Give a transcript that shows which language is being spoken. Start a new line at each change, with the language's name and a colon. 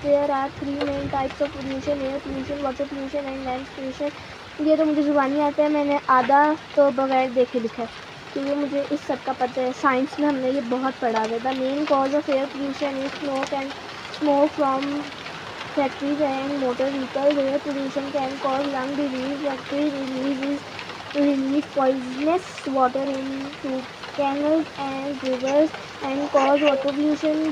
English: There are three main types of pollution: air pollution, water pollution and land pollution.
Hindi: ये तो मुझे ज़ुबानी आता है, मैंने आधा तो बगैर देखे लिखा है, क्योंकि मुझे इस सब का पता है। साइंस में हमने ये बहुत पढ़ा है।
English: The main cause of air pollution is smoke from factories and motor vehicles. Air pollution can cause lung disease. Factory release poisonous water into canals and rivers and cause water pollution.